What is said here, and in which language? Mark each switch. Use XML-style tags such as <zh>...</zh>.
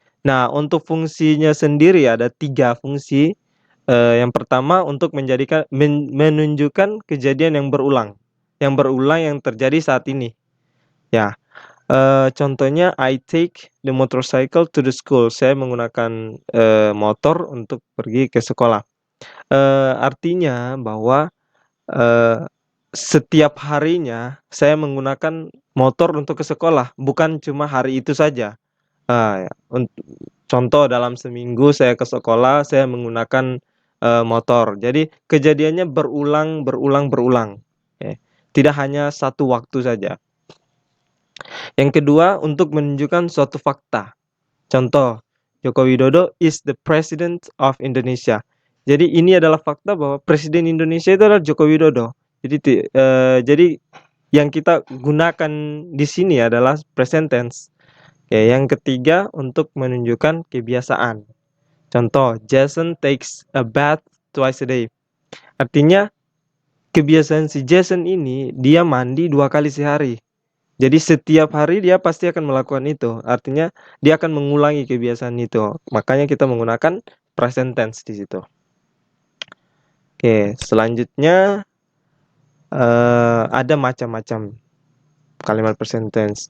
<id>Nah, untuk fungsinya sendiri ada 3 fungsi. Yang pertama untuk menunjukkan kejadian yang berulang yang terjadi saat ini.</id> <en>Ya, contohnya I take the motorcycle to the school.</en> <id>Saya menggunakan, motor untuk pergi ke sekolah. Artinya bahwa, eee, setiap harinya saya menggunakan motor untuk ke sekolah, bukan cuma hari itu saja. Ya, contoh dalam seminggu saya ke sekolah, saya menggunakan, motor. Jadi kejadiannya berulang berulang berulang, oke. Tidak hanya satu waktu saja. Yang kedua, untuk menunjukkan suatu fakta.</id> <en>Contoh, Joko Widodo is the President of Indonesia.</en> <id>Jadi ini adalah fakta bahwa Presiden Indonesia itu adalah Joko Widodo. Jadi yang kita gunakan di sini adalah present tense. Oke, yang ketiga untuk menunjukkan kebiasaan.</id> <en>Contoh, Jason takes a bath twice a day.</en> <id>Artinya kebiasaan si Jason ini dia mandi 2 kali sehari. Jadi setiap hari dia pasti akan melakukan itu. Artinya dia akan mengulangi kebiasaan itu. Makanya kita menggunakan present tense di situ. Oke, selanjutnya, ada macam-macam kalimat present tense.</id>